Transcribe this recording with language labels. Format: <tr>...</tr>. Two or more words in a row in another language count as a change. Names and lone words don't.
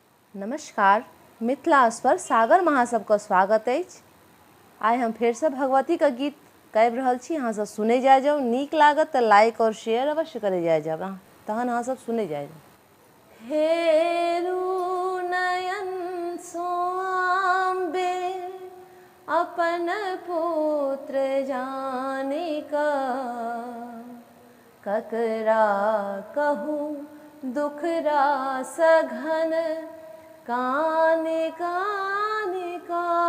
<mai>नमस्कार, मिथिला स्वर सागर महासभ का स्वागत अछि। आइ हम फिर से भगवती का गीत गाबि रहल छी। अहाँ सब सुने जाए जाओ, नीक लागत तो लाइक और शेयर अवश्य करे जाए जाओ। तहन अहाँ सब सुने जाए जाओ। हेरू नयन सोआम्बे अपन पुत्र जानिका, ककरा कहूँ दुख रास घन कानि कानि का।</mai>